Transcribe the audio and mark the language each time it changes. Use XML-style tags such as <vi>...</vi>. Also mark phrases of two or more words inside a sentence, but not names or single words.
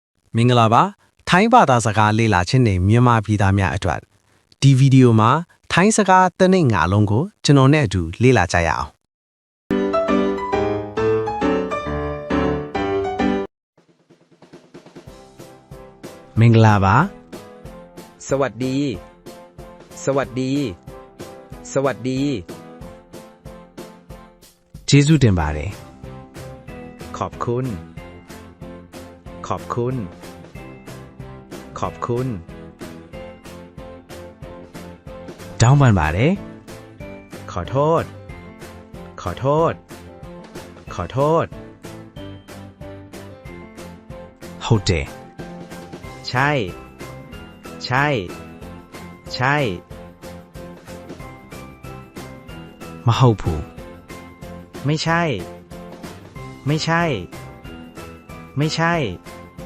<my>မင်္ဂလာပါထိုင်းဘာသာစကားလေ့လာခြင်းနဲ့မြန်မာပြည်သားများအတွက်ဒီဗီဒီယိုမှာထိုင်းစကားတစ်နှစ်ငါလုံးကိုကျွန်တော်နဲ့အတူလေ့လာကြရအောင်မင်္ဂလာပါ</my> <th>สวัสดี สวัสดี สวัสดี</th> <my>ကျေးဇူးတင်ပါတယ်</my> <th>ขอบคุณ ขอบคุณ ขอบคุณ</th> <my>တောင်းပန်ပါတယ်</my> <th>ขอโทษ ขอโทษ ขอโทษ</th> <my>ဟုတ်တယ်</my> <th>ใช่ ใช่ ใช่</th> <my>မဟုတ်ဘူး</my> <th>ไม่ใช่ ไม่ใช่ ไม่ใช่</th>